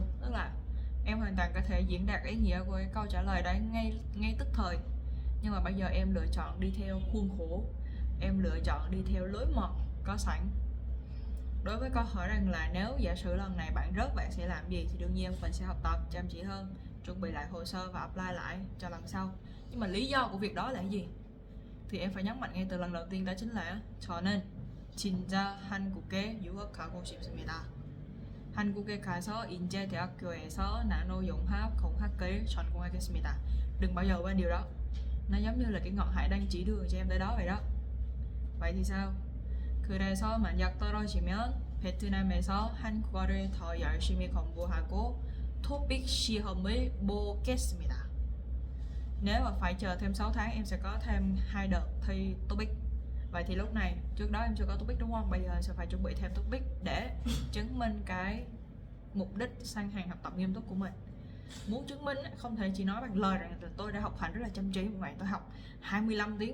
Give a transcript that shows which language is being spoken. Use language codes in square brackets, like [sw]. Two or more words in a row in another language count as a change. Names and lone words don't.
[vi] Tức là em hoàn toàn có thể diễn đạt ý nghĩa của cái câu trả lời đấy ngay tức thời, nhưng mà bây giờ em lựa chọn đi theo khuôn khổ, em lựa chọn đi theo lối mòn có sẵn. Đối với câu hỏi rằng là nếu giả sử lần này bạn rớt bạn sẽ làm gì, thì đương nhiên mình sẽ học tập chăm chỉ hơn, chuẩn bị lại hồ sơ và apply lại cho lần sau. Nhưng mà lý do của việc đó là cái gì? Thì em phải nhấn mạnh ngay từ lần đầu tiên, đó chính là [ko] 저는 진짜 한국에 유학하고 싶습니다. 한국에 가서 인제대학교에서 나노용합 공학을 전공하겠습니다. [vi] Đừng bao giờ quên điều đó. Nó giống như là cái ngọn hải đang chỉ đường cho em tới đó vậy đó. Vậy thì sao? [ko] 그래서 만약 떨어지면 베트남에서 한국어를 더 열심히 공부하고 토픽 시험을 보겠습니다. [vi] Nếu mà phải chờ thêm 6 tháng em sẽ có thêm 2 đợt thi TOEIC. Vậy thì lúc này, trước đó em chưa có TOEIC đúng không? Bây giờ em sẽ phải chuẩn bị thêm TOEIC để chứng minh cái mục đích sang hàng học tập nghiêm túc của mình. Muốn chứng minh không thể chỉ nói bằng lời rằng là tôi đã học hành rất là chăm chỉ một ngày, tôi học 25 tiếng.